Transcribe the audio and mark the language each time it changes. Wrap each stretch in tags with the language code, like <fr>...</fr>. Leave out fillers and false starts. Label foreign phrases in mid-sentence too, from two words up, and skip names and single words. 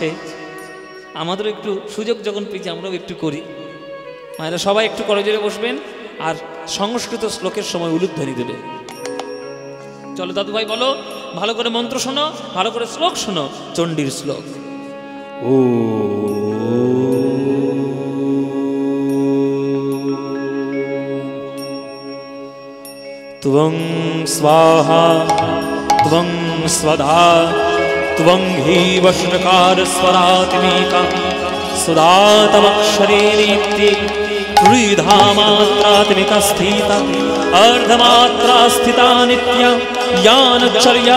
<bn>আমাদেরও একটু সুযোগ যখন পেয়েছি আমরাও একটু করি। মায়েরা সবাই একটু করজোরে বসবেন আর সংস্কৃত শ্লোকের সময় উলুধ্বনি দেবে। চলো দাদু ভাই বলো, ভালো করে মন্ত্র শোনো, ভালো করে শ্লোক শোনো, চণ্ডীর শ্লোক।</bn> <sa>ও त्वं स्वाहा त्वं स्वधा त्वं हि वष्णकारस्वरात्मिका सुदातमक्षरे नित्ये त्रिधा मात्रात्मिका स्थिता अर्धमात्रा स्थिता नित्या यानचर्या</sa>